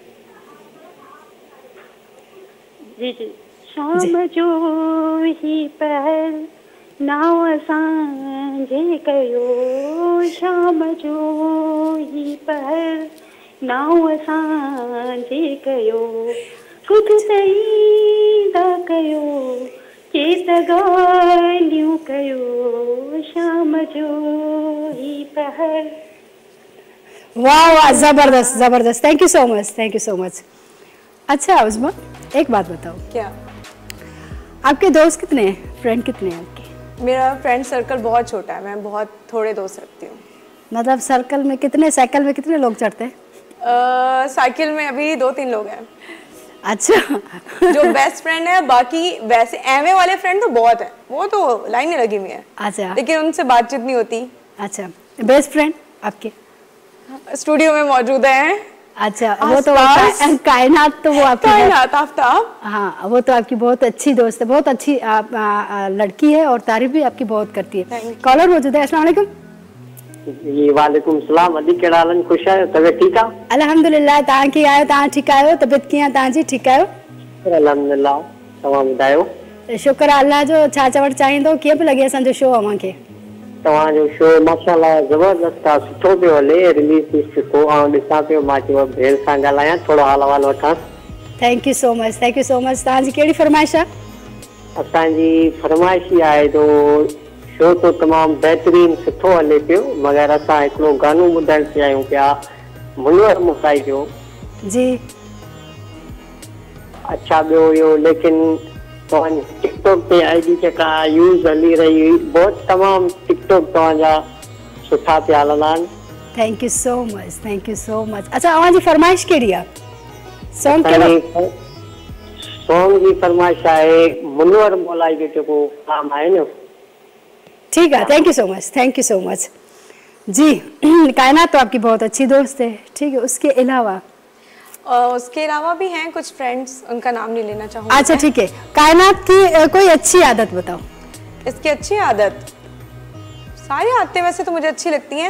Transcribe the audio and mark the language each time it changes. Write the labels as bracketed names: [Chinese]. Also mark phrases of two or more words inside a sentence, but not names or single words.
[Urdu] جی جی. [Sindhi] शाम जो ही पहर नाव सांझे कयो, शाम जो ही पहर नाव सांझे कयो, कुझु सईदा कयो केत ॻाल्हियूं कयो, शाम जो ही पहर। [Urdu] واہ واہ زبردست زبردست. [English] Thank you so much, thank you so much. [Urdu] اچھا عُصمہ ایک بات بتاؤ, کیا آپ کے دوست کتنے ہیں، فرینڈ کتنے ہیں آپ کے? میرا [English] friend circle [Urdu] بہت چھوٹا ہے، میں بہت تھوڑے دوست رکھتی ہوں. مطلب سرکل میں کتنے، سائیکل میں کتنے لوگ چڑھتے ہیں? سائیکل میں ابھی 2-3 لوگ ہیں. اچھا جو [English] best friend [Urdu] ہے، باقی ویسے ایم اے والے فرینڈ تو بہت ہیں، وہ تو لائنیں لگی ہوئی ہیں. اچھا لیکن اُن سے بات چیت نہیں ہوتی. اچھا [English] best friend [Urdu] آپ کے اسٹوڈیو میں موجود ہیں. اچھا وہ تو کائنات، تو وہ آپ کی کائنات آفتاب. ہاں وہ تو آپ کی بہت اچھی دوست ہے، بہت اچھی لڑکی ہے اور تعریف بھی آپ کی بہت کرتی ہے. کالر موجود ہے۔ السلام علیکم. جی وعلیکم السلام. [Sindhi] अदी कहिड़ा हालनि, ख़ुशि आहियो, तबियत ठीकु आहे? अल्हम्दुलिल्लाह। तव्हां कीअं आहियो? तव्हां ठीकु आहियो? तबियत कीअं आहे तव्हांजी? ठीकु आहियो? अल्हम्दुलिल्लाह। तव्हां ॿुधायो? शुक्र आहे अल्लाह जो। छा चवणु चाहींदो, कीअं पियो लॻे असांजो शो अव्हांखे? तव्हांजो शो माशाल्लाह ज़बरदस्त आहे, सुठो पियो हले, रिलीज थी चुको ऐं ॾिसां पियो, मां चयो भेण सां ॻाल्हायां, थोरो हाल अहवाल वठां। [English] Thank you so much, thank you so much. [Sindhi] तव्हांजी कहिड़ी फरमाइश आहे? असांजी फरमाइश इहा आहे तो शो तो तमामु बहितरीनु सुठो हले पियो, मगर असां हिकिड़ो गानो ॿुधणु चाहियूं पिया, मुनवर मुसाई जो। जी अच्छा ॿियो इहो लेकिन टिकटॉक पे आईडी जेका यूज़ हली रही हुई, बहुत तमामु टिकटॉक तव्हांजा सुठा पिया हलंदा आहिनि। [English] Thank you so much, thank you so much. [Sindhi] अच्छा अव्हांजी फरमाइश कहिड़ी आहे? सॉन्ग कहिड़ो? सॉन्ग जी फरमाइश आहे मुनवर मौलाई जो जेको काम आहे न। [Urdu] ٹھیک ہے, [English] Thank you so much, thank you so much जी। [Urdu] کائنات تو آپ کی بہت اچھی دوست ہے، ٹھیک ہے۔ اُس کے علاوہ بھی ہیں کچھ فرینڈز، اُن کا نام نہیں لینا چاہوں گی. اچھا ٹھیک ہے. کائنات کی کوئی اچھی عادت بتاؤ. اِس کی اچھی عادت، ساری عادتیں ویسے تو مجھے اچھی لگتی ہیں,